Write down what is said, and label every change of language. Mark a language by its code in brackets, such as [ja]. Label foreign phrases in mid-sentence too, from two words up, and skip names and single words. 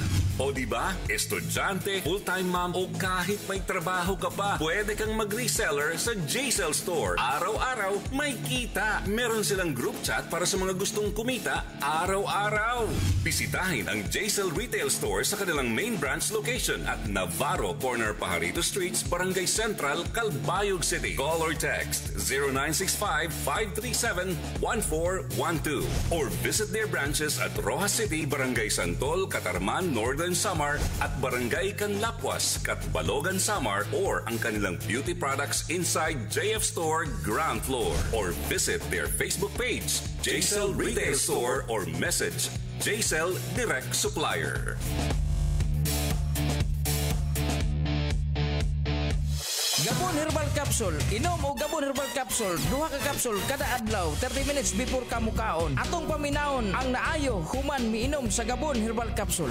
[tl] O diba, estudyante, [en] full-time mom [tl] o kahit may trabaho ka pa, pwede kang mag-reseller sa JCell Store. Araw-araw may kita. Meron silang group chat para sa mga gustong kumita araw-araw. Bisitahin ang JCell Retail Store sa kanilang main branch location at Navarro Corner, Pajarito Streets, Barangay Central, Calbayog City. [en] Call or text 0965-537-1412 or visit their branches at Rojas City, Barangay Santol, Catarman, Northern Samar at Barangay Canlapuas, Catbalogan, Samar, or [tl] ang kanilang [en] beauty products inside JF Store ground floor, or visit their Facebook page JCell Retail Store or message JCell Direct Supplier. [ceb] Gabon Herbal Capsule. Inom o Gabon Herbal Capsule. Duha ka capsule kada adlaw [en] 30 minutes before [ceb] kamukaon. Atong paminawon ang naayo human miinom sa Gabon Herbal Capsule.